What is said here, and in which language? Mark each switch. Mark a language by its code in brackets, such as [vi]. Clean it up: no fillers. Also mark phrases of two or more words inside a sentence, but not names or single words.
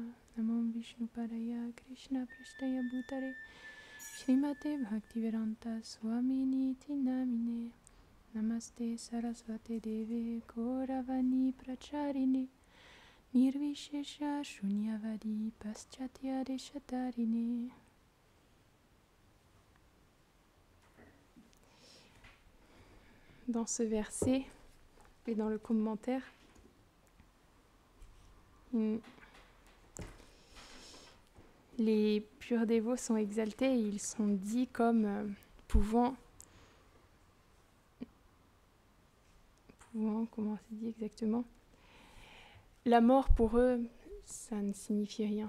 [sa] नमो विष्णुपादाय कृष्ण प्रेष्ठाय भूतले श्रीमते भक्तिवेदान्त स्वामिनि नामिने. नमस्ते सारस्वते देवे गौरवाणी प्रचारिणे निर्विशेष शून्यवादि पाश्चात्य देशतारिणे. [fr] Dans ce verset et dans le commentaire, les purs dévots sont exaltés et ils sont dits comme pouvant, comment c'est dit exactement, la mort pour eux, ça ne signifie rien.